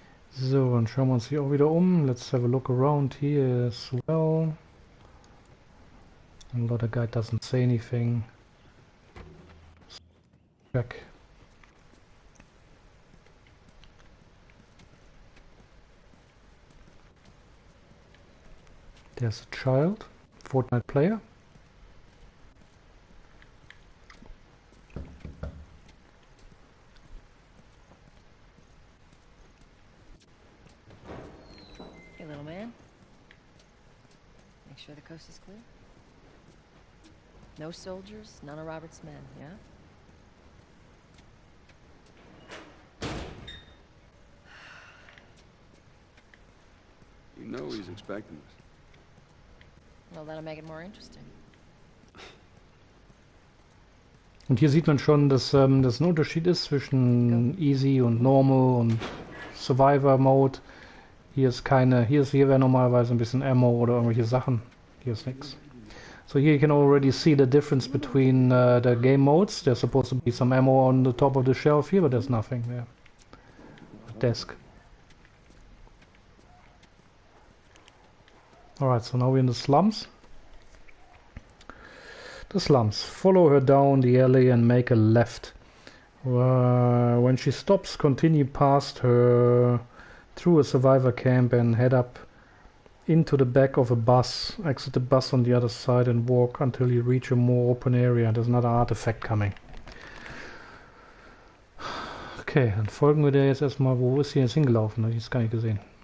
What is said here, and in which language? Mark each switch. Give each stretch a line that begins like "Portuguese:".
German: So, dann schauen wir uns hier auch wieder um.
English: Let's have a look around here as well. A lot of guy doesn't say anything. Check. There's a child, Fortnite player. Hey, little man. Make sure the coast is clear. No soldiers, none of Robert's men, yeah? You know he's expecting us. Well, that'll make it more interesting.
German: Und hier sieht man schon, dass das ein Unterschied ist zwischen Easy und Normal und Survivor Mode. Hier wäre normalerweise ein bisschen Ammo oder irgendwelche Sachen. Hier ist nichts.
English: So here you can already see the difference between the game modes. There's supposed to be some ammo on the top of the shelf here, but there's nothing there. Desk. Alright, so now we're in the slums. The slums. Follow her down the alley and make a left. When she stops, continue past her through a survivor camp and head up into the back of a bus. Exit the bus on the other side and walk until you reach a more open area. There's another artifact coming.
German: Okay, dann folgen wir der jetzt erstmal. Wo ist sie jetzt hingelaufen? Habe ich jetzt gar nicht gesehen.